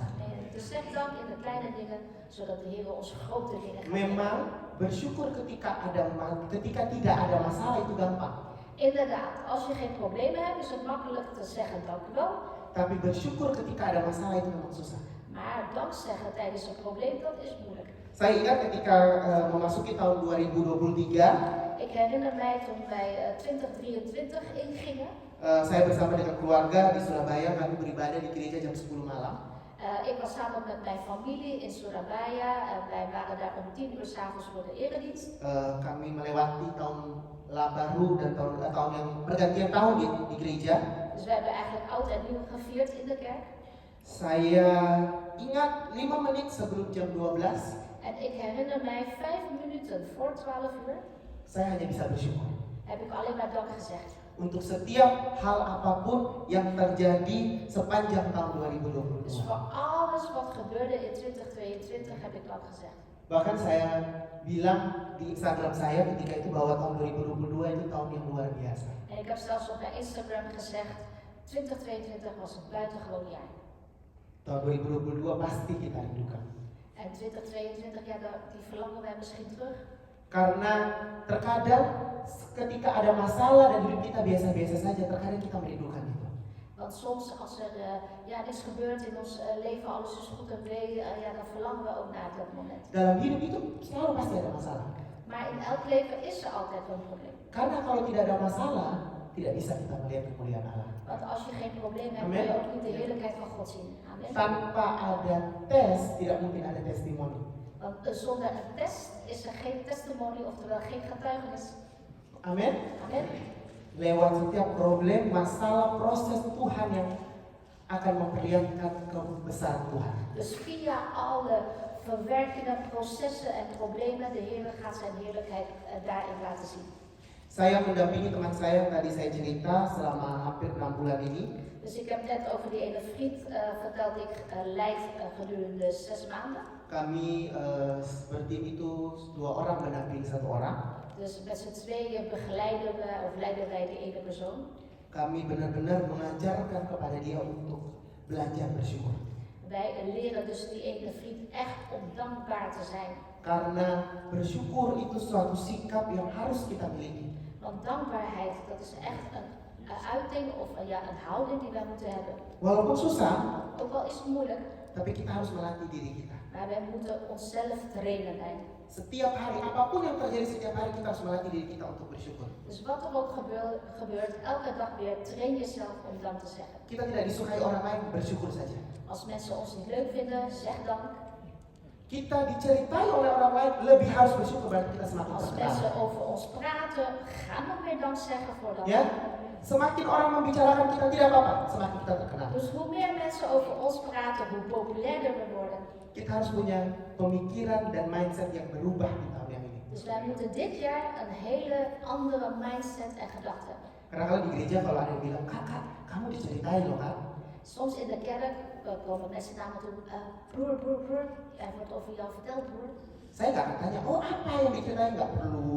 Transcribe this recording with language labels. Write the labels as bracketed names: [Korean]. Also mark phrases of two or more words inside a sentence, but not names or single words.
[Dutch] Dus zeg dank in de kleine dingen, zodat de Heer ons grote dingen gaat [Indonesian] Memang [Dutch] geven. [Indonesian] bersyukur ketika tidak ada masalah itu gampang. [Dutch] Inderdaad, als je geen problemen hebt, is het makkelijk te zeggen dank u wel. [Indonesian] Tapi bersyukur ketika ada masalah itu memang susah. [Dutch] Maar dank zeggen tijdens een probleem, dat is moeilijk. [Indonesian] Saya ingat ketika memasuki tahun 2023, [Dutch] Ik herinner mij toen wij 2023 ingingen. [Indonesian] Saya bersama dengan keluarga di Surabaya, kami beribadah di gereja jam 10 malam. [Dutch] Ik was samen met mijn familie in Surabaya en wij waren daar om 10 uur 's avonds voor de eredienst. [Indonesian] Kami melewati tahun baru dan tahun yang pergantian tahun di gereja. [Dutch] Dus we hebben eigenlijk oud en nieuw gevierd in de kerk. [Indonesian] Saya ingat 5 menit sebelum jam 12, [Dutch] En ik herinner mij 5 minuten voor 12 uur [Indonesian] saya hanya bisa bersyukur. [Dutch] heb ik alleen maar dank gezegd. [Indonesian] Untuk setiap hal apapun yang terjadi sepanjang tahun [Dutch] Dus [Indonesian] 2022. [Dutch] voor alles wat gebeurde in 2022 heb ik dank gezegd. [Indonesian] Bahkan saya bilang di Instagram saya ketika itu bahwa tahun 2022 itu tahun yang luar biasa. [Dutch] En ik heb zelfs op mijn Instagram gezegd, 2022 was een buitengewoon jaar. [Indonesian] Tahun 2022 pasti kita rindukan. [Dutch] En 2022, ja, die verlangen wij misschien terug. [Indonesian] Karena terkadang ketika ada masalah dan hidup kita biasa-biasa saja, terkadang kita merindukan itu. [Dutch] Want soms als er niks gebeurt in ons leven, alles is goed en wee, dan verlangen we ook naar dat moment. [Indonesian] Dalam hidup itu selalu pasti ada masalah. [Dutch] Maar in elk leven is er altijd wel een probleem. [Indonesian] Karena kalau tidak ada masalah, tidak bisa kita melihat kemuliaan Allah. [Dutch] Want als je geen probleem hebt, Amen. kun je ook niet de heerlijkheid van God zien. Amen. [Indonesian] Tanpa ada tes, tidak mungkin ada testimoni. [Dutch] Want zonder een test is er geen testimony, oftewel geen getuigenis. [Indonesian] Amin. [Dutch] Amen. [Indonesian] Lewat setiap problem, masalah, proses Tuhan yang akan memperlihatkan kebesaran Tuhan. [Dutch] Dus via alle verwerkingen, processen en problemen, de Heer gaat zijn heerlijkheid daarin laten zien. [Indonesian] Saya mendampingi teman saya yang tadi saya cerita selama hampir 6 bulan ini. [Dutch] Dus ik heb net over die ene vriend verteld die ik leid gedurende 6 maanden. [Indonesian] Kami bertim itu 2 orang mendampingi 1 orang. [Dutch] Dus met z'n tweeën begeleiden we of leiden wij die ene persoon. [Indonesian] Kami benar-benar mengajarkan kepada dia untuk belajar bersyukur. [Dutch] Wij leren dus die ene vriend echt om dankbaar te zijn. [Indonesian] Karena bersyukur itu suatu sikap yang harus kita miliki. [Dutch] Want dankbaarheid, dat is echt een uiting of een houding die wij moeten hebben. [Indonesian] Walaupun susah, [Dutch] Ook al is het moeilijk, [Indonesian] tapi kita harus melatih diri kita. [Dutch] maar wij moeten onszelf trainen. [Indonesian] Setiap hari, apapun yang terjadi setiap hari, kita harus melatih diri kita untuk bersyukur. [Dutch] Dus wat er ook gebeurt, elke dag weer train jezelf om dank te zeggen. [Indonesian] Kita tidak disukai orang lain, bersyukur saja. [Dutch] Als mensen ons niet leuk vinden, zeg dank. [Indonesian] Kita diceritai oleh orang lain, lebih harus bersyukur berarti kita semakin [Dutch] Als [Indonesian] terkenal. [Dutch] mensen over ons praten, ga nog meer dank zeggen voor dat. [Indonesian] Ya, semakin orang membicarakan kita tidak apa-apa, semakin kita terkenal. [Dutch] Dus hoe meer mensen over ons praten, hoe populairder we worden. [Indonesian] Kita harus punya pemikiran dan mindset yang berubah di tahun yang ini. [Dutch] Dus wij moeten dit jaar een hele andere mindset en gedachte hebben. [Indonesian] Karena kalau di gereja kalau ada yang bilang, kakak, kamu diceritain loh kak. [Dutch] Soms in de kerk komen mensen naar me toe, broer, er wordt over jou verteld broer. [Indonesian] Saya nggak akan tanya, oh apa yang diceritain, nggak perlu.